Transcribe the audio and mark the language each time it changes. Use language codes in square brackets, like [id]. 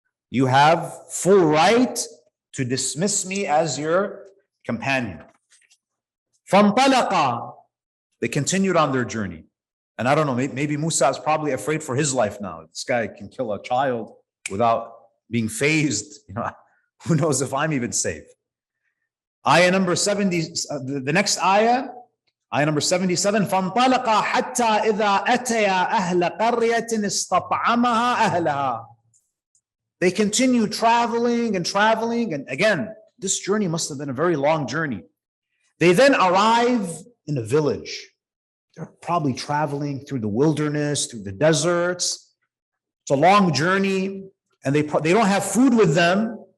[en] You have full right to dismiss me as your companion. [ar] فَانْطَلَقَا. [en] They continued on their journey. And I don't know, maybe Musa is probably afraid for his life now. This guy can kill a child without being fazed. Who knows if I'm even safe. Ayah number 70, the next ayah number 77, [ar] فَانْطَلَقَا حَتَّى إِذَا أَتَيَا أَهْلَ قَرْيَةٍ اسْتَطْعَمَهَا أَهْلَهَا. [en] They continue traveling, and again, this journey must have been a very long journey. They then arrive in a village. They're probably traveling through the wilderness, through the deserts. It's a long journey, and they don't have food with them.